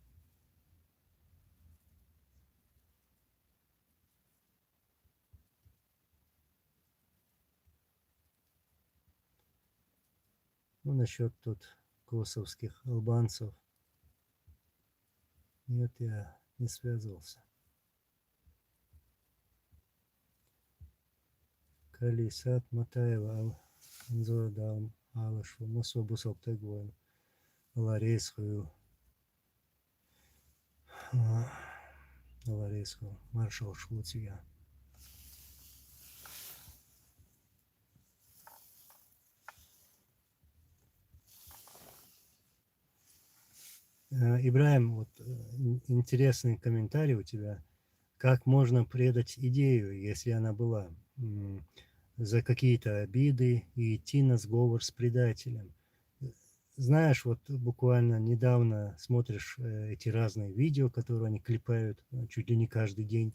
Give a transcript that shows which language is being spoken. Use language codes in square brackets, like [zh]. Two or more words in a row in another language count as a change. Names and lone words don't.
[ru] Ну, насчет тут косовских албанцев. Нет, я не связывался. Калисат Матаева Анзордам Алашу Масобу Соптегвоин Ларисхую Ларисхую Маршал Швуция. Ибраим, вот интересный комментарий у тебя. Как можно предать идею, если она была, за какие-то обиды и идти на сговор с предателем? Знаешь, вот буквально недавно смотришь эти разные видео, которые они клепают чуть ли не каждый день.